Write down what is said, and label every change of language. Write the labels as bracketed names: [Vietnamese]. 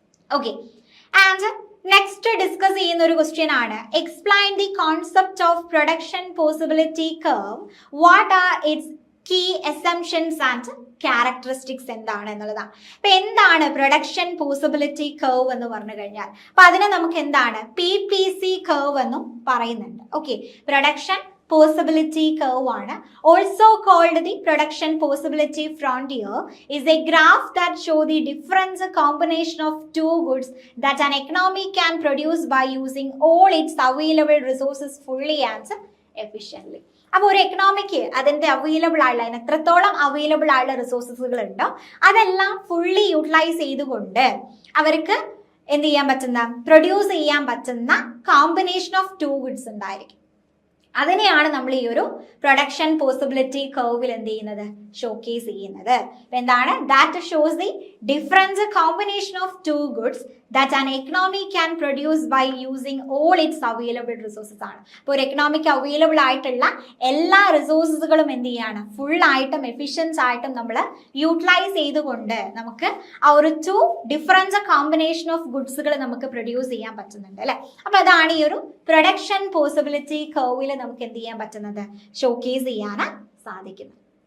[English] okay, and next discuss [Malayalam] ചെയ്യുന്ന ഒരു [English] question ആണ്, explain the concept of production possibility curve, what are its key assumptions and characteristics [Malayalam] എന്താണ് എന്നുള്ളതാണ്. അപ്പൊ എന്താണ് പ്രൊഡക്ഷൻ പോസിബിലിറ്റി കർവ് എന്ന് പറഞ്ഞു കഴിഞ്ഞാൽ, അപ്പൊ അതിനെ നമുക്ക് എന്താണ് PPC കർവ് എന്നും പറയുന്നുണ്ട്. ഓക്കെ, പ്രൊഡക്ഷൻ possibility curve ആണ്. [English] Also called the production possibility frontier is a graph that show the different combination of two goods that an economy can produce by using all its available resources fully and efficiently. [Malayalam] അപ്പോൾ ഒരു economic അതിന്റെ available ആയുള്ള അതിന് എത്രത്തോളം available ആയുള്ള റിസോഴ്സസുകൾ ഉണ്ടോ അതെല്ലാം fully utilise ചെയ്തുകൊണ്ട് അവർക്ക് എന്ത് ചെയ്യാൻ പറ്റുന്ന, പ്രൊഡ്യൂസ് ചെയ്യാൻ പറ്റുന്ന കോമ്പിനേഷൻ ഓഫ് ടു ഗുഡ്സ് ഉണ്ടായിരിക്കും. അതിനെയാണ് നമ്മൾ ഈ ഒരു പ്രൊഡക്ഷൻ പോസിബിലിറ്റി കർവിൽ എന്ത് ചെയ്യുന്നത്, ഷോക്കേസ് ചെയ്യുന്നത്. എന്താണ്, [English] that shows the difference combination of two goods that an economy can produce by using all its available resources [Malayalam] ആണ്. അപ്പോൾ ഒരു എക്കണോമിക്ക് അവൈലബിൾ ആയിട്ടുള്ള എല്ലാ റിസോഴ്സസുകളും എന്ത് ചെയ്യാണ്, ഫുൾ ആയിട്ടും എഫിഷ്യൻസ് ആയിട്ടും നമ്മൾ യൂട്ടിലൈസ് ചെയ്തുകൊണ്ട് നമുക്ക് ആ ഒരു ടു ഡിഫറൻസ് കോമ്പിനേഷൻ ഓഫ് ഗുഡ്സുകൾ നമുക്ക് പ്രൊഡ്യൂസ് ചെയ്യാൻ പറ്റുന്നുണ്ട് അല്ലെ. അപ്പൊ അതാണ് ഈ ഒരു പ്രൊഡക്ഷൻ പോസിബിലിറ്റി കർവിൽ നമുക്ക് എന്ത് ചെയ്യാൻ പറ്റുന്നത്, ഷോക്കേസ് ചെയ്യാൻ സാധിക്കുന്നത്.